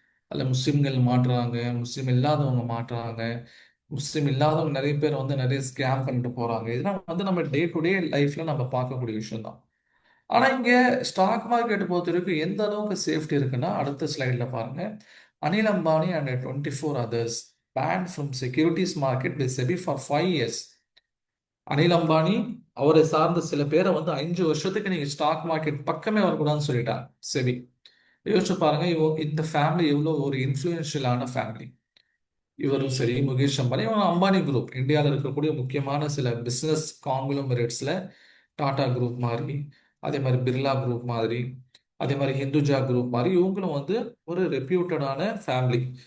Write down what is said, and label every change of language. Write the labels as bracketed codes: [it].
[ta] அதுல முஸ்லிம்கள் மாட்டுறாங்க, முஸ்லிம் இல்லாதவங்க மாட்டுறாங்க, முஸ்லிம் இல்லாதவங்க நிறைய பேர் வந்து நிறைய ஸ்கேம் பண்ணிட்டு போறாங்க. இதெல்லாம் வந்து நம்ம டே டு டே லைஃப்ல நம்ம பார்க்கக்கூடிய விஷயம் தான். ஆனா இங்க ஸ்டாக் மார்க்கெட் பொறுத்த வரைக்கும் எந்த அளவுக்கு சேஃப்டி இருக்குன்னா, அடுத்த ஸ்லைட்ல பாருங்க. [en] Anil Ambani and 24 others banned from securities market by SEBI for 5 years. [ta] Anil Ambani அவரை சார்ந்த சில பேரை வந்து 5 வருஷத்துக்கு நீங்க ஸ்டாக் மார்க்கெட் பக்கமே வரக்கூடாதுன்னு சொல்லிட்டாங்க செபி. யோசிச்சு பாருங்க, இந்த ஃபேமிலி எவ்வளவு ஒரு இன்ஃப்ளூயன்ஷியலான ஃபேமிலி. இவரும் சரி, முகேஷ் அம்பானி, இவங்க அம்பானி குரூப் இந்தியாவில் இருக்கக்கூடிய முக்கியமான சில பிசினஸ் காங்கிளோமரேட்ஸ்ல டாடா குரூப் மாதிரி, அதே மாதிரி பிர்லா குரூப் மாதிரி, அதே மாதிரி ஹிந்துஜா குரூப் மாதிரி இவங்களும் வந்து ஒரு ரெப்யூட்டடான ஃபேமிலி.